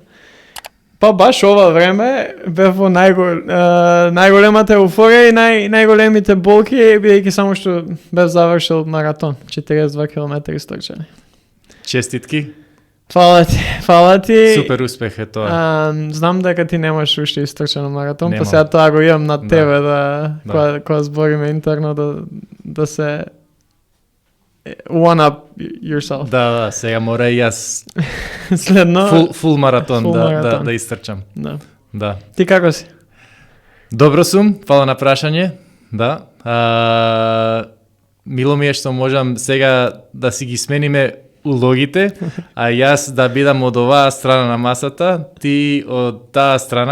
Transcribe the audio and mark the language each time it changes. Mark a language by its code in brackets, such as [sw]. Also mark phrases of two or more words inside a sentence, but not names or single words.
[mk] Па баш ова време бев во најголемата еуфорија и најголемите болки, бидејќи само што бев завршил маратон, 42 км истрчани. Честитки. Фала ти. Супер успех е тоа. Знам дека ти немаш уште истрчано маратон, па сега тоа го имам на тебе кога збориме интерно да се [en] one up yourself. [mk] Да, сега мора и јас следно фул маратон да истрчам. Да. Ти како си? Добро сум, фала на прашање. Да. Мило ми е што можам сега да си ги смениме улогите, а јас да бидам од оваа страна на масата, ти од таа страна.